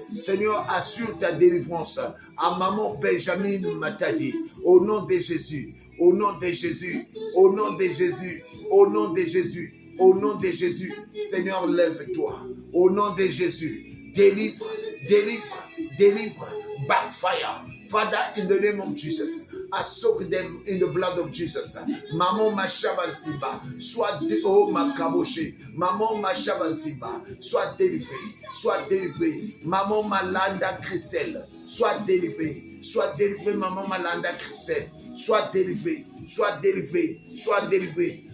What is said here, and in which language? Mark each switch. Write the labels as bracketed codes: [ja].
[fr] Seigneur, assure ta délivrance à maman Benjamin Matadi. Au nom de Jésus, au nom de Jésus, au nom de Jésus, au nom de Jésus, au nom de Jésus. Seigneur, lève-toi. Au nom de Jésus, délivre, délivre, délivre. [en] Backfire. Father, in the name of Jesus, I soak them in the blood of Jesus. [fr] Maman Machabansiba, soit oh Makaboché, Maman Machabansiba, soit délivrée, soit délivrée. Maman Malanda Christelle, soit délivrée, Maman Malanda Christelle, soit délivrée, soit délivrée, soit délivrée.